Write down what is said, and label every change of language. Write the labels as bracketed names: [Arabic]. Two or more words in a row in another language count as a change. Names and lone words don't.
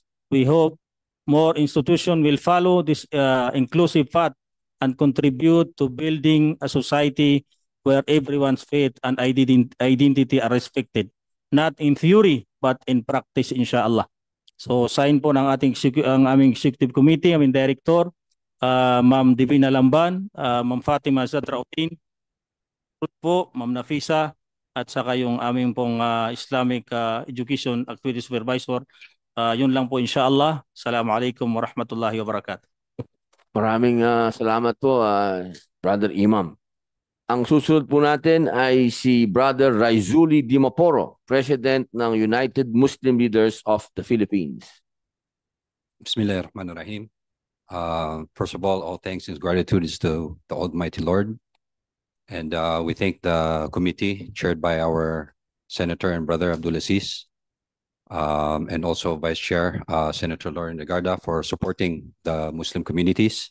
[English] We hope more institutions will follow this inclusive path and contribute to building a society where everyone's faith and identity are respected, not in theory but in practice, inshallah. [Filipino] So sign po ng aming [English] executive committee, [Filipino] aming director, Ma'am Divina Lamban, Ma'am Fatima Zadrauddin, po, Ma'am Nafisa, at saka yung aming pong [English] Islamic Education Activity Supervisor. [Filipino] Yun lang po, inshallah. [Arabic] السلام عليكم ورحمة الله وبركاته. [Filipino] Maraming salamat po, Brother Imam. Ang susunod po natin ay si Brother Raizuli Dimaporo, President ng United Muslim Leaders of the Philippines. [English] Bismillahirrahmanirrahim. First of all thanks and gratitude is to the Almighty Lord. And we thank the committee chaired by our Senator and Brother Abdulaziz, and also Vice Chair Senator Lauren Legarda for supporting the Muslim communities.